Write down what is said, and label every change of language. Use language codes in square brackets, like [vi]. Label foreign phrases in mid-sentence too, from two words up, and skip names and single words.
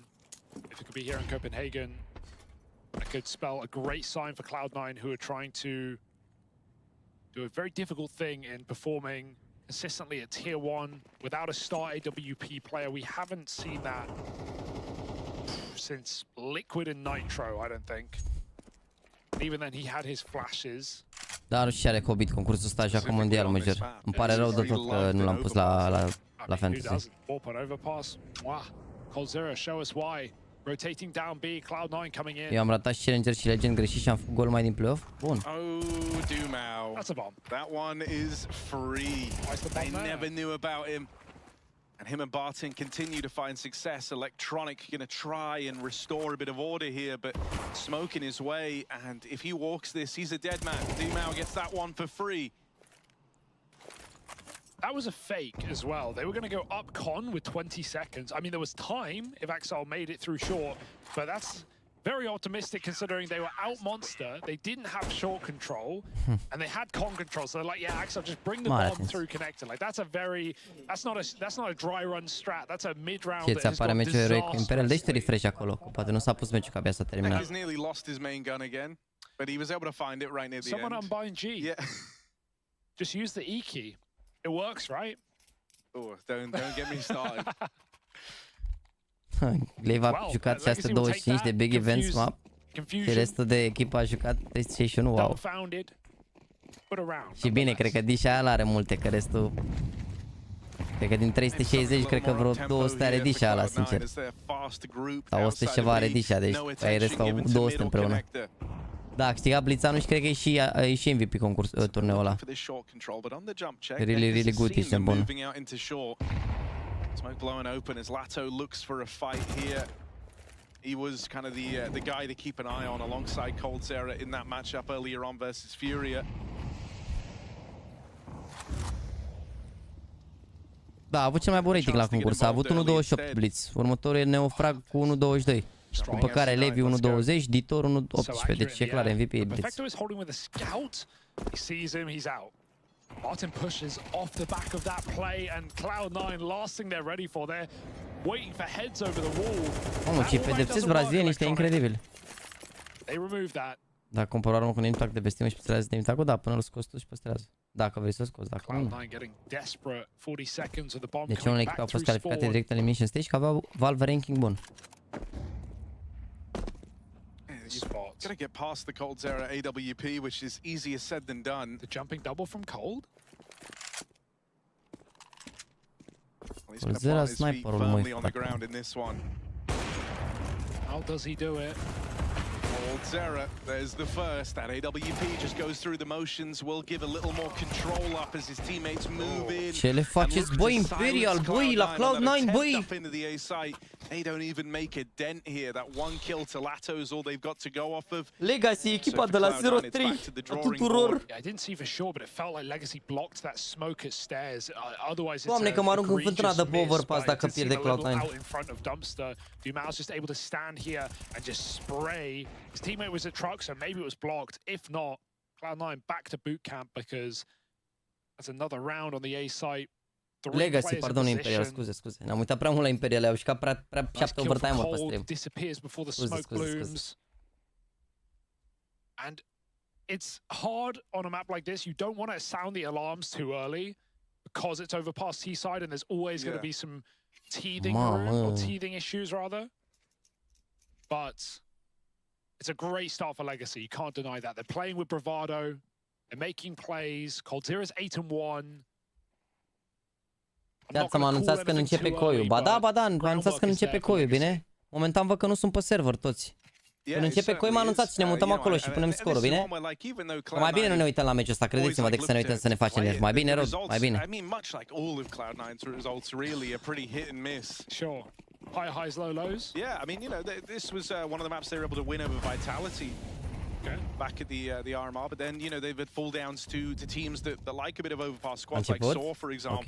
[en] If it could be here in Copenhagen, that could spell a great sign for Cloud9, who are trying to do a very difficult thing in performing consistently at Tier 1 without a star AWP player. We haven't seen that since Liquid and Nitro, I don't think. Even then, he had his flashes. [ro] Da, nu știu ce are Hobbit concursul ăsta, joacă mondial, mă jur. Îmi pare rău de tot că nu l-am pus la fantasy. [en] Overpass. Wow. coldzera, show us why. Rotating down B, Cloud9 coming in. [ro] Eu am ratat și Challenger și Legend greșit și am făcut gol mai din playoff. Bun. [en] Oh, Dumau. That's a bomb. That one is free. They never knew about him. And him and Barton continue to find success. Electronic going to try and restore a bit of order here, but smoke in his way. And if he walks this, he's a dead man. Dumau gets that one for free. That was a fake as well. They were going to go up con with 20 seconds. I mean, there was time if Axel made it through short, but that's very optimistic considering they were out monster. They didn't have short control, and they had con control. So they're like, yeah, Axel, just bring the bomb through connector. Like that's not a dry run strat. That's a mid round. [ro] Ce ți apare meciul eroic cu Imperial? Dă-și refresh acolo, că poate nu s-a pus meciul, că abia s-a terminat. [en] He's nearly lost his main gun again, but he was able to find it right near the Someone end. unbind G. Yeah. Just use the E key. It works, right? Oh, don't get me started. [ro] Glaive a jucat 625 de [en] Big Events map. [ro] Și restul de echipă a jucat 361, wow. Și bine, cred că Disha ala are multe, că restul... Cred că din 360, cred că vreo 200 are Disha ala, sincer. Sau 100 și ceva are Disha, deci ai restul au 200 împreună. Da, a câștigat Blitzanu și cred că e și MVP concurs turneul ăla. [en] Really good, [ro] ești bun. [en] Smoke blowing open as Lato looks for a fight here. He was kind of the guy to keep an eye on alongside coldzera in that matchup earlier on versus Furia. [ro] Da, a avut cel mai bun rating la concurs. A avut 1.28 Blitz. Următorul e Neofrag cu 1.22. După care Levi 1.20, Ditor 1.18. Deci e clar MVP Blitz. [en] Perfecto is holding with a scout. He sees him, he's out. Martin pushes off the back of that play, and Cloud9, last thing they're ready for, they're waiting for heads over the wall. [ro] Mamă, ce pedepsesc brazilienii ăștia, incredibil. [en] They remove that. [ro] Dacă comparăm cu un impact de bestimă și păstrează de impact, da, până îl scoți tu și păstrează. Dacă vrei să o scoți, dacă nu. Deci unele echipe au fost calificate direct în Elimination Stage, că aveau Valve ranking bun. [en] Gonna get past the coldzera AWP, which is easier said than done. The jumping double from Cold. [ro] coldzera sniperul, măi. [en] How does he do it? coldzera, there's the first. That AWP just goes through the motions, will give a little more control up as his teammates move in. [ro] Ce le faceți, băi, Imperial, băi, la Cloud9, băi! [en] They don't even make a dent here. That one kill to Lato is all they've got to go off of. [ro] Legacy, echipa de la 0-3 a tuturor. [en] I didn't see for sure, but it felt like Legacy blocked that smoke at stairs. Otherwise, [ro] Doamne, că mă arunc în fântână de Overpass dacă pierde Cloud9. [en] Out in front of Dumpster. Dumau's just able to stand here and just spray. His teammate was at truck, so maybe it was blocked. If not, Cloud9 back to boot camp because that's another round on the A site. [ro] Legacy, pardon, Imperial, scuze. Ne-am uitat prea mult la Imperial, au jucat prea 7 overtime-uri pe stream. Scuze. [en] And it's hard on a map like this. You don't want to sound the alarms too early because it's Overpass T-side and there's always going to be some teething or teething issues rather. But it's a great start for Legacy. You can't deny that. They're playing with bravado. They're making plays. coldzera's 8-1. [ro] Gata, mă anunțați când începe coiul. Ba da, mă anunțați când începe coiul, bine? Momentan văd că nu sunt pe server toți. Când începe coi, mă anunțați și ne mutăm acolo și punem scorul, bine? Că mai bine nu ne uităm la meciul ăsta, credeți-mă, decât să ne uităm să ne facem nervi. Mai bine, Rod, mai bine. [en] Sure. High highs, low lows. Yeah, I mean, you know, this was one of the maps they were able to win over Vitality. Back at the RMR, but then, you know, they've had fall downs to teams that like a bit of Overpass squads, like Saw, for example.